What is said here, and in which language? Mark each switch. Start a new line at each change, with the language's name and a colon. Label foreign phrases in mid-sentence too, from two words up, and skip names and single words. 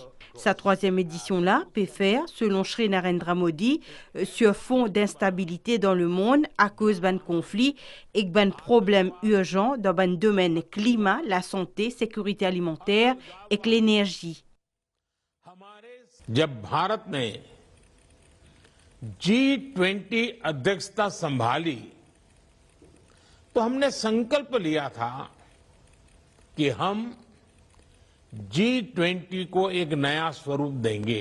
French: Sa troisième édition-là peut faire, selon Sri Narendra Modi, sur fond d'instabilité dans le monde à cause d'un conflit et d'un problème urgent dans le domaine climat, la santé, sécurité alimentaire et l'énergie.
Hindi: जब भारत ने G20 अध्यक्षता संभाली तो हमने संकल्प लिया था कि हम G20 को एक नया स्वरूप देंगे।